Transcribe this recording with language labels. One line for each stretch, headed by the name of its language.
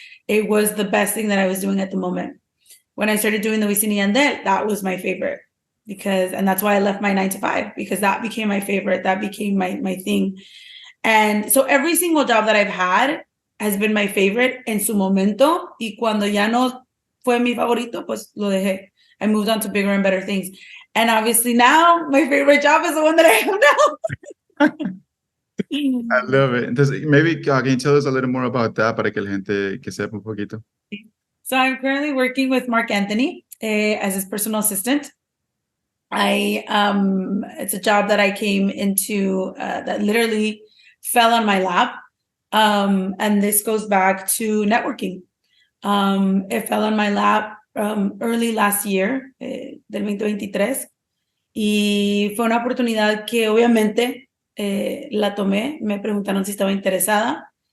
English: It was the best thing that I was doing at the moment. When I started doing the Wisin y Yandel, that was my favorite, and that's why I left my 9-to-5, because that became my favorite. That became my thing. And so every single job that I've had has been my favorite
Spanish: en su momento. Y cuando ya no fue mi favorito, pues lo dejé.
English: I moved on to bigger and better things. And obviously now my favorite job is the one that I have now. I love it. Entonces, maybe can you tell us a little more about that
Spanish: para que la gente que sepa un poquito?
English: So I'm currently working with Marc Anthony as his personal assistant. It's a job that I came into that literally fell on my lap. And this goes back to networking. It fell on my lap early last year, del 2023.
Spanish: Y fue una oportunidad que obviamente la tomé. Me preguntaron si estaba interesada.